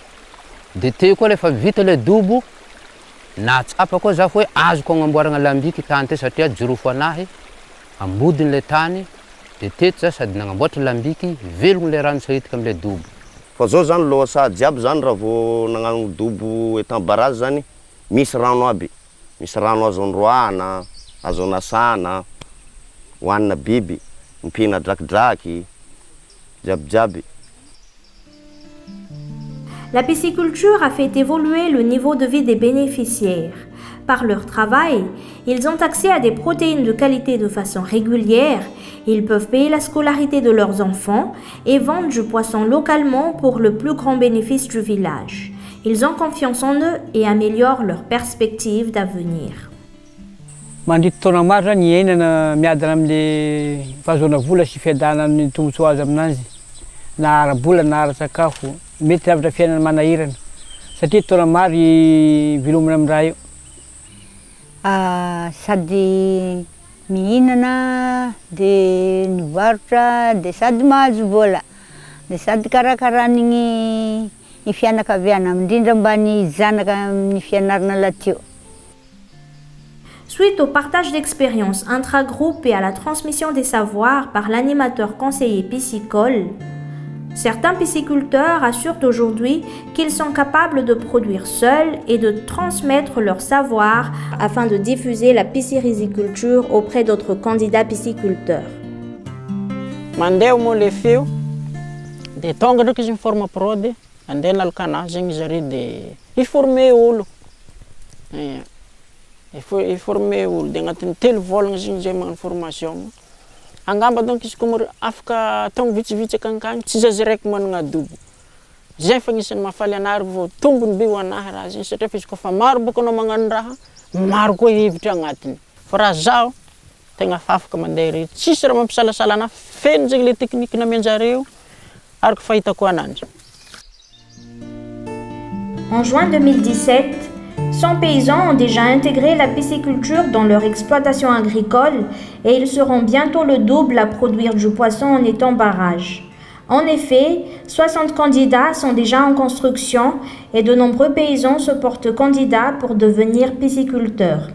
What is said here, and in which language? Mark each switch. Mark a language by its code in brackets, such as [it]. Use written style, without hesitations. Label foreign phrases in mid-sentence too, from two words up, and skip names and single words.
[mg] De teo koa lefa vita le dobo, natsapa koa za fa hoe azoko agnamboaragna lambiky tany te satria jirofo anahy amodiny le tany, de teto za sady nagnamboatra lambiky velogno le rano saritika am'le dobo. Fa zao zany loasa jiaby zany raha vao nagnano dobo etant barazy zany misy rano aby, misy rano azo androana, azo anasana, hoanina biby, mipihana drakidraky, jiaby. [fr] La pisciculture a fait évoluer le niveau de vie des bénéficiaires. Par leur travail, ils ont accès à des protéines de qualité de façon régulière, ils peuvent payer la scolarité de leurs enfants et vendre du poisson localement pour le plus grand bénéfice du village. Ils ont confiance en eux et améliorent leurs perspectives d'avenir. [mg] Mandritra taona maro zany iainana miadana amin'le fahazoana vola sy fiadana ny tombotsoa azo aminazy, na ara-bola na ara-sakafo, mety lavitra fiainana manahirana satria taona maro vilomina amin'ny raha io. Sady mihinana de nivarotra de sady mahazo vola, de sady karakarany ny fianakaviana indrindra mba ny zanaka amin'ny fianarana latio. [fr] Suite au partage d'expériences intra-groupe et à la transmission des savoirs par l'animateur conseiller piscicole, certains pisciculteurs assurent aujourd'hui qu'ils sont capables de produire seuls et de transmettre leur savoir afin de diffuser la piscirisiculture auprès d'autres candidats pisciculteurs. [mg] Mandeha moa le feo dia tonga ndraiky izy miforme prody andeha nalokanazy zegny zare dia iforme olo iforme olo dia agnatin'ny 3 volagna zegny zay magnano formation angamba donc izy koa afaka tonga vitsivitsy akanikany tsy zazy raiky managna adobo zay fa agnisan'ny mahafaly anary vao tombony be ho anahy raha zegny satria fa izy koa fa maro boka anao magnano raha maro koa hevitra agnatiny fa raha zaho tegna fa afaka mandeha rery tsisy raha mampisalasala anahy feno zegny le teknika namianjareo araka fahitako ananjy. [fr] En juin 2017, 100 paysans ont déjà intégré la pisciculture dans leur exploitation agricole et ils seront bientôt le double à produire du poisson en étang barrage. En effet, 60 candidats sont déjà en construction et de nombreux paysans se portent candidats pour devenir pisciculteurs.